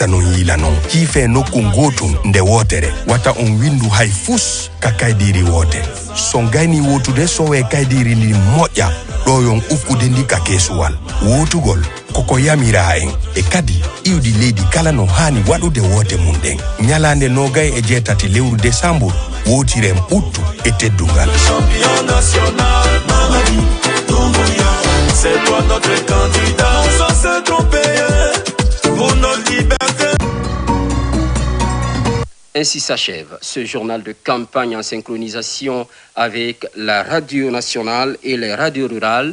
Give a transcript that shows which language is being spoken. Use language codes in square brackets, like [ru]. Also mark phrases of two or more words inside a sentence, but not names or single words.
[ff] non yiila non ciife nokku gotum nde wotere watta on windu hay fus ka kaydiri wote son gayni wotude sowe kaydiri ndi moƴƴa ɗoyon ukkude ndi ka keesuwal wotugol koko yamira en e kadi iwdi leydi kala no hani waɗude wote mum ɗen ñalande nogay e jeetati lewru décembre wotiren ɓuttu e teddungal. [fr] C'est toi notre candidat, sans se tromper pour notre liberté. Ainsi s'achève ce journal de campagne en synchronisation avec la radio nationale et les radios rurales.